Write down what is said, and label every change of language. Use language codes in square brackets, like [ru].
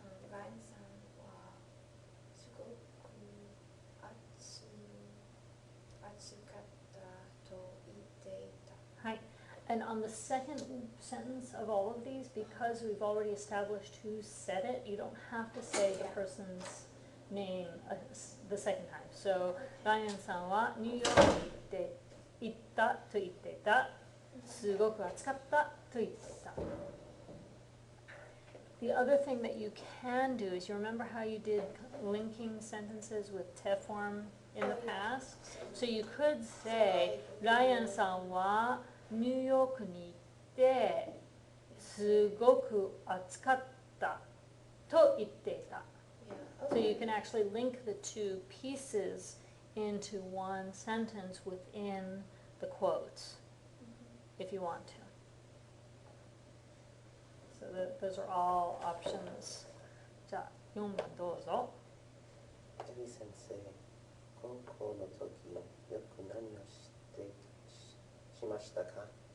[ja] ワインさんはすごく暑かったと言っていた。はい. [en] And on the second sentence of all of these, because we've already established who said it, you don't have to say the person's name the second time. [ja] So, ライアンさんはニューヨークに行ったと言っていた。すごく暑かったと言っていた。 [en] The other thing that you can do is, you remember how you did linking sentences with te form in the past? So you could say, [ja] ライアンさんはニューヨークに行ってすごく暑かったと言っていた. [en] So you can actually link the two pieces into one sentence within the quotes if you want to. So those are all options. [ja] じゃあ4番どうぞ。エリ先生、高校の時よく何をしましたか？